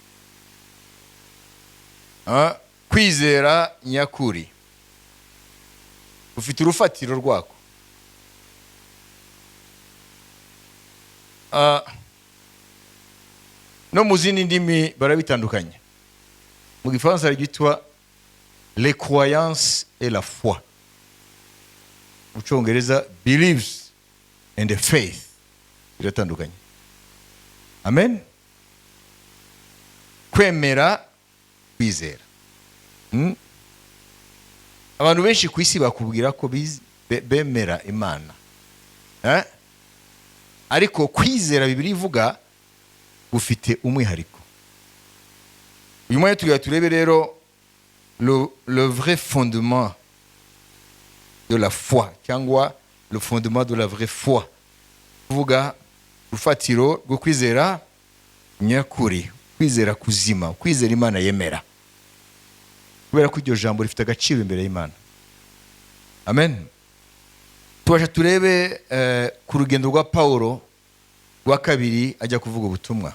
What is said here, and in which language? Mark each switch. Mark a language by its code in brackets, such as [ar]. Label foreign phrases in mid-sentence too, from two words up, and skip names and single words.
[rw] Kwizera nyakuri ufite urufatiro rwako. No mu zindi ndimi barabitandukanye. Mu Gifaransa ryitwa [fr] les croyances et la foi. [rw] Mu Cyongereza [en] believes and the faith. [rw] Biratandukanye. Amen. Kwemera, kwizera. Abantu benshi ku isi bakubwira ko bemera Imana. Ariko kwizera Bibiliya ivuga gufite umwihariko. Uyu mwanya tugiye turebe rero [fr] le vrai fondement de la foi, [rw] cyangwa [fr] le fondement de la vraie foi. [rw] Kuvuga urufatiro rwo kwizera nyakuri, kwizera kuzima, kwizera Imana yemera. Kubera ko iryo jambo rifite agaciro imbere y'Imana. Amen. Tubasha turebe ku rugendo rwa Paulo rwa kabiri ajya kuvuga ubutumwa.